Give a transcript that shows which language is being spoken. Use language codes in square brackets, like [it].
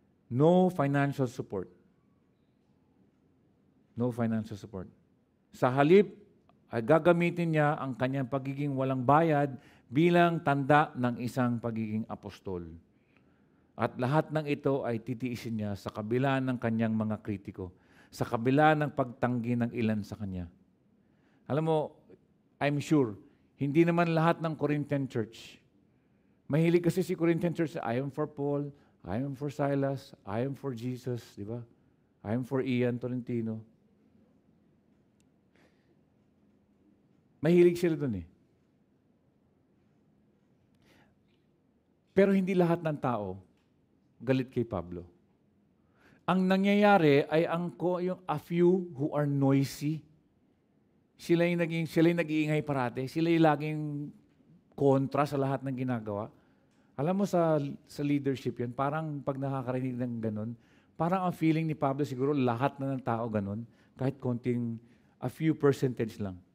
[en] No financial support. No financial support. [tl] Sa halip, ay gagamitin niya ang kanyang pagiging walang bayad bilang tanda ng isang pagiging apostol. At lahat ng ito ay titiisin niya sa kabila ng kanyang mga kritiko, sa kabila ng pagtanggi ng ilan sa kanya. Alam mo, [en] I'm sure, [tl] hindi naman lahat ng Corinthian church. Mahilig kasi si Corinthian church, [en] I am for Paul, I am for Silas, I am for Jesus, [tl] di ba? [en] I am for Ian Tolentino. [tl] Mahilig sila dun eh. Pero hindi lahat ng tao galit kay Pablo. Ang nangyayari ay yung [en] a few who are noisy. [tl] Sila yung nag-iingay parate. Sila yung laging kontra sa lahat ng ginagawa. Alam mo sa leadership yan, parang pag nakakarinig ng ganun, parang ang feeling ni Pablo siguro lahat na ng tao ganun, kahit konting [en] a few percentage [tl] lang.